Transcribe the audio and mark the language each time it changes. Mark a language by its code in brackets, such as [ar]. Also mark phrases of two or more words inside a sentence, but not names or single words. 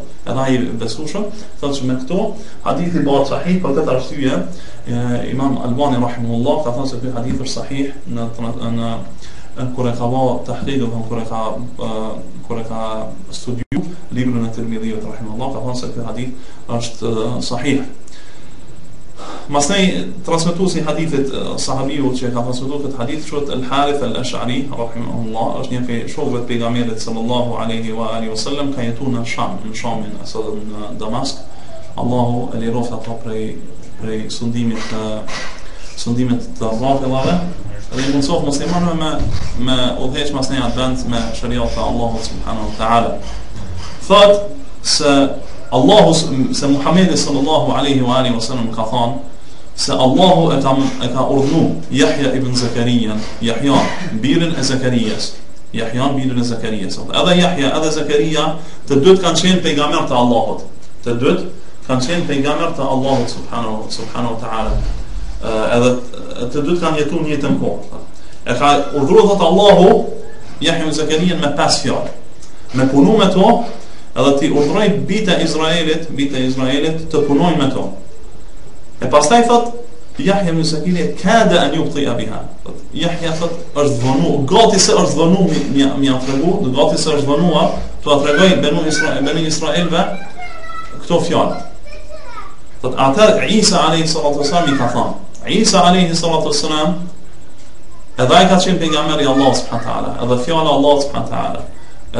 [sq] Edhe ai besueshëm thotë se me këto hadithi bëhet sahih, për këtë arsye Imam Albani rahimahullah ka thënë se ky hadith është sahih në kur e ka bë tahqiq dhe kur e ka studiu librin e Tirmidhiut rahimahullah ka thënë se ky hadith është sahih. Masnej transmetuesi hadithit sahabiu që ka transmetuar këtë hadith quhet al-Harith al-Ash'ari rahimahullah, është një prej shokëve të pejgamberit [ar] صلى الله عليه وعلى آله وسلم, [sq] ka jetuar në Shamin ose në Damask. Allahu e liroft ato prej sundimit të rrafillave. Dhe i mundsof muslimanëve me udhëheq masnej advent me shariat e Allahut [ar] سبحانه وتعالى. [sq] Thot se Muhamedi [ar] صلى الله عليه وعلى آله وسلم [sq] ka thonë se Allahu e ka urdhnu Yahya ibn Zakariya, Yahya birin e Zakarijas. Edhe Yahya edhe Zakaria të dyt kanë qenë pejgamber të Allahut. [ar] سبحانه وتعالى. [sq] Edhe të dyt kanë jetuar në jetën kohë. E ka urdhëruar thot Allahu Yahya ibn Zakariya me 5 fjalë. Me punu me to, edhe ti urdhroi bita Izraelit të punojnë me to. E pastaj thot Yahya ibn Zakariya [ar] كاد أن يبطئ بها. [sq] Yahya thot është dhonu, gati se është dhonu mi tregu, gati se është dhonuar, tu tregoj banu Israelve këto fjalë. Thot atë Isa [ar] عليه الصلاة والسلام [sq] i ka thënë. Isa [ar] عليه الصلاة والسلام [sq] edhe ai ka qenë pejgamberi i Allahut [ar] سبحانه وتعالى, [sq] edhe fjala e Allahut [ar] سبحانه وتعالى.